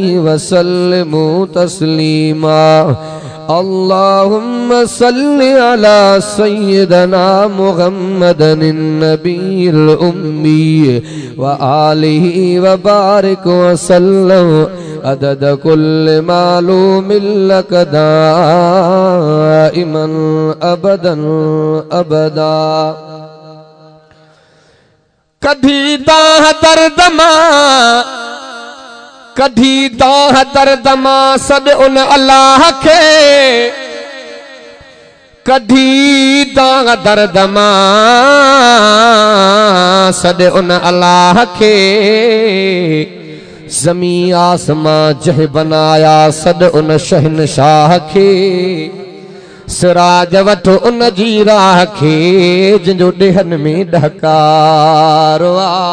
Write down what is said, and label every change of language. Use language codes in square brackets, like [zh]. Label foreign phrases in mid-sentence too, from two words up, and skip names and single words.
[ar] وسلموا تسليما اللهم صل على سيدنا محمد النبي الأمي وآله وبارك وسلم عدد كل معلوم لك دائما أبدا [sd] कधी दाह दर्द मां कधी दाह दर्द मां सॾ उन अल्लाह खे कधी दाह दर्द मां सॾ उन अल्लाह खे ज़मी आसमां जह बनाया सॾ उन शहनशाह खे सिराज वठो उन जी राह खे जिंजो ॾेहन में ॾहकारो आ।